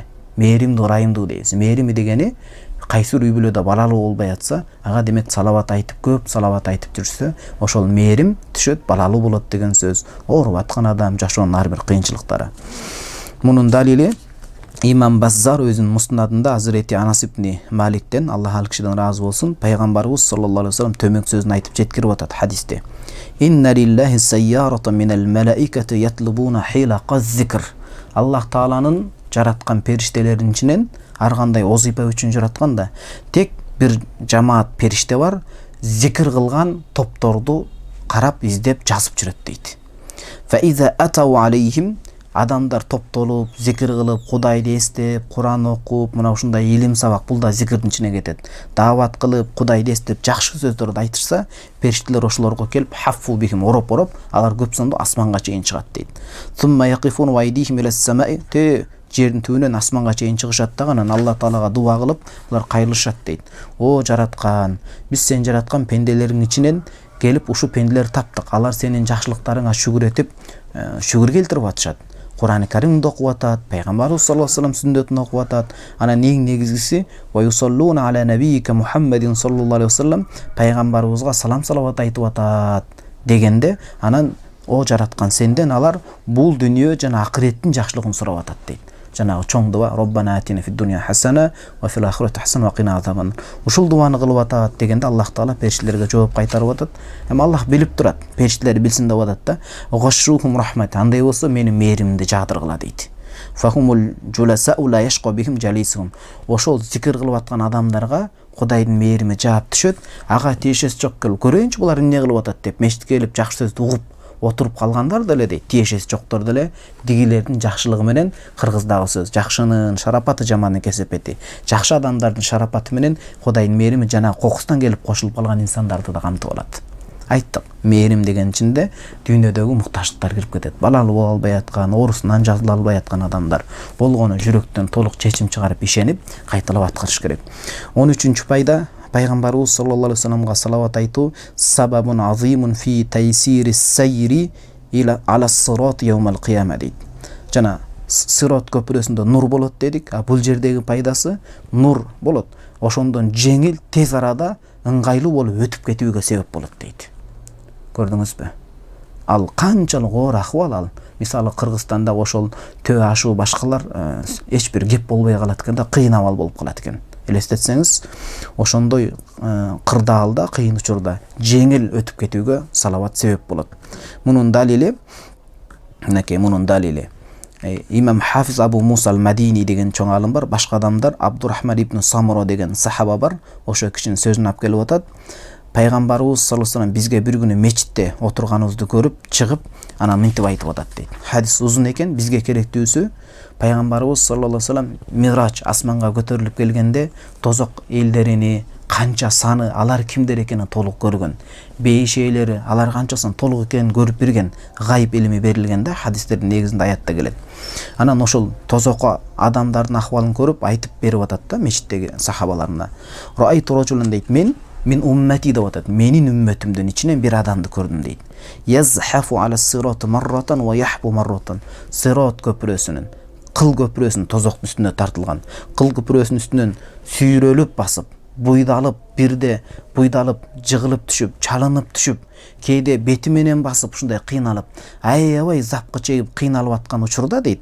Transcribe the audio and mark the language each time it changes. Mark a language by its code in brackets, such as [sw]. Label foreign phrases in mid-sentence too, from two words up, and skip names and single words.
[ky] Мээримдүү, ырайымдуу дейбиз. Мээрими дегени кайсыр үй бүлөдө балалуу болбой атса, ага демек салават айтып, көп салават айтып жүрсө, ошол мээрим түшөт, балалуу болот деген сөз. Ооруп аткан адам, жашоонун ар бир кыйынчылыктары. Мунун далили Имам Баззар өзүнүн муснадында Азирети Анас ибн Маликтен, Аллах ал кишиден ыраазы болсун, пайгамбарыбыз [ar] صلى الله عليه وسلم [ky] төмөк сөзүн айтып жеткирип атат хадисте. [ar] إن لله سيارة من الملائكة يطلبون حلق الذكر. [ky] Аллах Тааланын жараткан периштелеринин ичинен ар кандай озипа үчүн жараткан да, тек бир жамаат периште бар, зикр кылган топторду карап, издеп, жазып жүрөт дейт. [ar] فإذا أتوا عليهم, [ky] адамдар топтолуп, зикр кылып, Кудайды эстеп, Куран окуп, мына ушундай илим сабак, бул да зикирдин ичине кетет. Даават кылып, Кудайды эстеп, жакшы сөздөрдү айтышса, периштелер ошолорго келип, [ar] حفوا بهم, [ky] ороп, алар көп сонду асманга чейин чыгат дейт. [ar] ثم يقفون وأيديهم إلى السماء, [ky] жердин түбүнөн асманга чейин чыгышат да, анан Алла Таалага дуа кылып, булар кайрылышат дейт. О жараткан, биз сен жараткан пенделериң ичинен келип ушу пенделер таптык, алар сенин жакшылыктарыңа шүгүр этип, шүгүр келтирип атышат. Кур'ан-ы Каримди окуп атат, пайгамбарыбыз [ar] صلى الله عليه وسلم [ky] сүннөтүн окуп атат. Анан эң негизгиси [ar] ويصلون على نبيك محمد صلى الله عليه وسلم, [ky] пайгамбарыбызга салам салават айтып атат дегенде, анан о жараткан сенден алар бул дүнүйө жана акыреттин жакшылыгын сурап атат дейт. Жанагы чоң дуа [ar] ربنا آتنا في الدنيا حسنة وفي الآخرة حسنة وقنا عذابا. [ky] Ушул дуаны кылып атат дегенде Аллах Таала периштелерге жооп кайтарып атат. Эми Аллах билип турат, периштелер билсин деп атат да. [ar] غشيتهم الرحمة. [ky] Андай болсо менин мээримди жаадыргыла дейт. [ar] هم الجلساء لا يشقى بهم جليسهم. [ky] Ошол зикир кылып аткан адамдарга Кудайдын мээрими жаап түшөт. Ага тиешеси жок кел көрөйүнчү булар эмне кылып атат деп мешитке келип жакшы сөздү угуп отуруп калгандар деле дейт. Тиешеси жоктор деле дигилердин жакшылыгы менен кыргыздагы сөз жакшынын шарапаты жамандын кесепети. Жакшы адамдардын шарапаты менен Кудайдын мээрими жана кокустан келип кошулуп калган инсандарды да камтып алат. Айттык, мээрим деген ичинде дүйнөдөгү муктаждыктар кирип кетет. Балалуу боло албай аткан, оорусунан жазыла албай аткан адамдар болгону жүрөктөн толук чечим чыгарып ишенип кайталап аткарыш керек. 13-чү пайда Пайгамбарыбыз [ar] صلى الله عليه وسلم [ky] салават айтуу [ar] سبب عظيم في تيسير السير على الصراط يوم القيامة [ky] дейт. Жана сират көпүрөсүндө нур болот дедик, а бул жердеги пайдасы нур болот. Ошондон жеңил, тез арада ыңгайлуу болуп өтүп кетүүгө себеп болот дейт. Көрдүңүзбү? Ал канчалык оор акыбал ал. Мисалы Кыргызстанда ошол төө ашуу башкалар эч бир кеп болбой калат экен да, кыйын абал болуп калат экен. Элестетсеңиз, ошондой кырдаалда, кыйын учурда жеңил өтүп кетүүгө салават себеп болот. Мунун далили, Имам Хафиз Абу Муса ал-Мадини деген чоң алым бар, башка адамдар Абдурахман ибн Самура деген сахаба бар. Ошо кишинин сөзүн алып келип атат. Пайгамбарыбыз [ar] صلى الله عليه وسلم [ky] бизге бир күнү мечитте отурганыбызды көрүп, чыгып, анан мынтип айтып атат дейт. Хадис узун экен, бизге керектүүсү Пайгамбарыбыз [ar] صلى الله عليه وسلم [ky] Мирач асманга көтөрүлүп келгенде тозок элдерини, канча саны, алар кимдер экенин толук көргөн. Бейиш ээлери, алар канчасын толук экенин көрүп берген, гайып илими берилген да, хадистердин негизинде аятта келет. Анан ошол тозокко адамдардын акыбалын көрүп айтып берип атат да мечиттеги сахабаларына. [ar] رأيت رجلا [ky] дейт, [ar] من أمتي [ky] деп атат. Менин уммөтүмдүн ичинен бир адамды көрдүм дейт. [ar] يزحف على الصراط مرة ويحبو مرة. [ky] Сират көпүрөсүнүн, кыл көпүрөсүнүн тозоктун үстүнө тартылган. Кыл көпүрөсүнүн үстүнөн сүйрөлүп басып, буйдалып, бирде буйдалып, жыгылып түшүп, чалынып түшүп, кээде бети менен басып ушундай кыйналып, аябай запкы чегип кыйналып аткан учурда дейт.